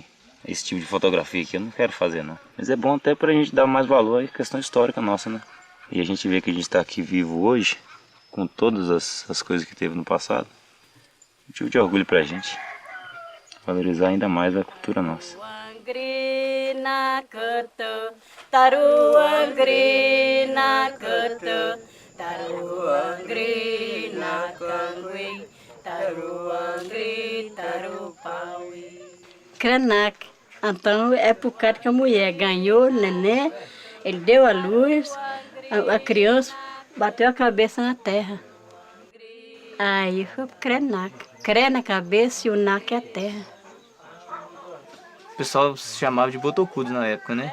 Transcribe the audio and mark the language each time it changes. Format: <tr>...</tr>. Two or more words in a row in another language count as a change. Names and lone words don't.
<pt>Esse tipo de fotografia aqui eu não quero fazer não. Mas é bom até pra gente dar mais valor à questão histórica nossa, né? E a gente vê que a gente tá aqui vivo hoje, com todas as coisas que teve no passado. Motivo de orgulho pra gente. Valorizar ainda mais a cultura nossa.</pt> <kqq>Taruang grina kete, taruang grina kangwi, taruang gri tarupawi.</kqq> <pt>Krenak. Então é por causa que a mulher ganhou o neném, ele deu a luz, a criança bateu a cabeça na terra. Aí foi Krenak. Cré na cabeça e o Nak é a terra. O pessoal se chamava de botocudos na época, né?</pt>